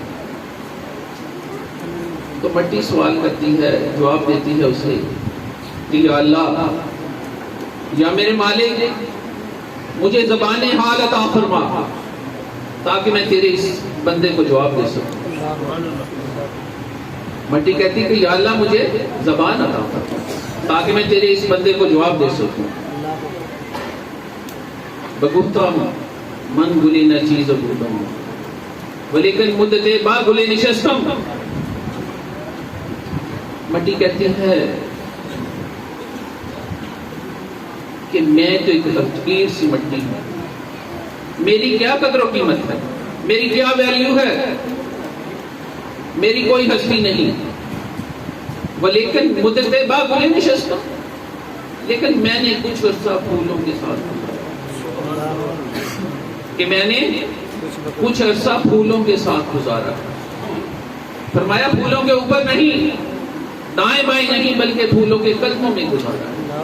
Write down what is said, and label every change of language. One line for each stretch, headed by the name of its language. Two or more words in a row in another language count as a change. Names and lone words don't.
Urdu: تو مٹی سوال کرتی ہے، جواب دیتی ہے اسے کہ یا اللہ، یا میرے مالک، مجھے زبان حال عطا فرما تاکہ میں تیرے اس بندے کو جواب دے سکوں۔ مٹی کہتی کہ یا اللہ مجھے زبان عطا فرما تاکہ میں تیرے اس بندے کو جواب دے سکوں۔
Persian: بگفتم من گلی نہ چیز بودم، ولیکن مدت با گلے نشستم۔
Urdu: مٹی کہتی ہے کہ میں تو ایک حقیر سی مٹی ہوں، میری کیا قدر و قیمت ہے، میری کیا ویلیو ہے، میری کوئی ہستی نہیں،
Persian: ولیکن مدت با گلے نشستم،
Urdu: لیکن میں نے کچھ عرصہ پھولوں کے ساتھ گزارا۔ فرمایا پھولوں کے اوپر نہیں، دائیں بائیں نہیں، بلکہ پھولوں کے قدموں میں گزارا۔